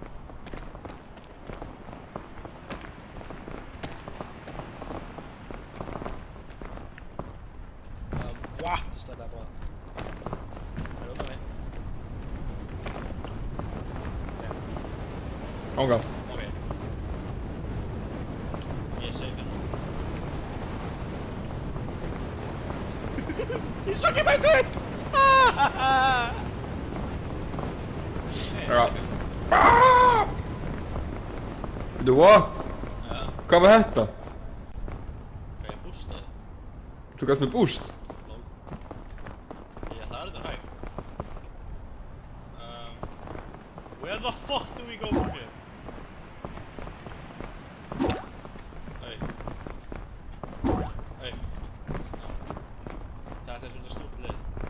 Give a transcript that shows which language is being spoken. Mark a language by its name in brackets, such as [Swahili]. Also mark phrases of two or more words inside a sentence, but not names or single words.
[English] What? [Swedish] Det släpper bara. Är du med mig? Ánga. Okej. Jag är safe nu. [English] He's sucking my dick! [Icelandic] Já. Veitu what? [Swedish] Ja, [Icelandic] Hvað var þetta? [Swedish] kan jag boosta det? [Icelandic] Þú gafst mér boost? [Swedish] Lol. Ja, det är högt. [English] Where the fuck do we go from here? Hey. Hey. [Swedish] Det här är så stort led.